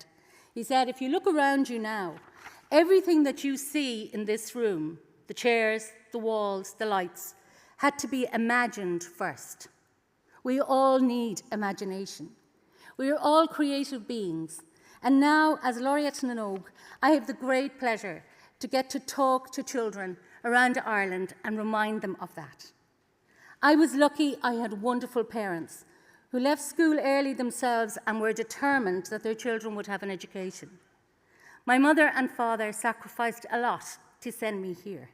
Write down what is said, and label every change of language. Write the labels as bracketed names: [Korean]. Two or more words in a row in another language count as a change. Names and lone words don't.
[English] He said, if you look around you now, everything that you see in this room, the chairs, the walls, the lights, had to be imagined first. We all need imagination. We are all creative beings. And now, as Laureate na nÓg, I have the great pleasure to get to talk to children around Ireland and remind them of that. I was lucky I had wonderful parents who left school early themselves and were determined that their children would have an education. My mother and father sacrificed a lot to send me here.